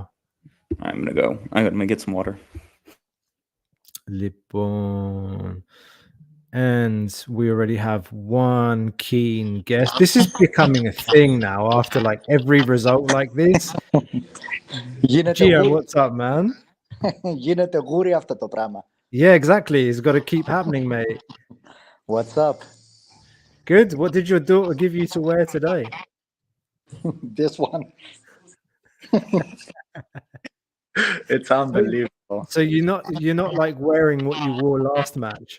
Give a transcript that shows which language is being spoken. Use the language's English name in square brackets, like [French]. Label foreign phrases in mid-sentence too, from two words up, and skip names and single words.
[English] I'm gonna go. I'm gonna get some water. [Greek] Λοιπόν. [English] And we already have one keen guest. This is becoming a thing now after like every result like this. Gio, what's up, man? [Greek] Γίνεται γούρι αυτό το πράγμα. [English] Yeah, exactly. It's got to keep happening, mate. What's up? Good. What did your daughter give you to wear today? This one. It's unbelievable. So you're not like wearing what you wore last match?